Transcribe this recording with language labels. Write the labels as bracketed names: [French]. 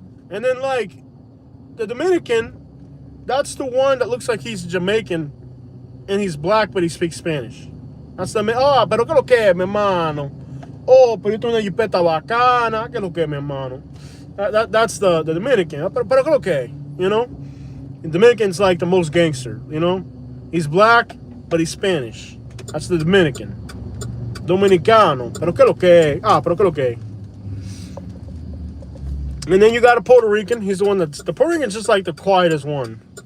[English] And then like the Dominican, that's the one that looks like he's Jamaican and he's black, but he speaks Spanish. That's the [Spanish] pero que lo que, mi hermano. Oh, pero yo tengo una jipeta bacana. Que lo que, mi hermano. [English] That's the Dominican. [Spanish] Pero que lo que, [English] you know? The Dominican's like the most gangster, you know? He's black, but he's Spanish. That's the Dominican. [Spanish] Dominicano. Pero que lo que. Pero que lo que. [English] And then you got a Puerto Rican. He's the one the Puerto Rican's just like the quietest one.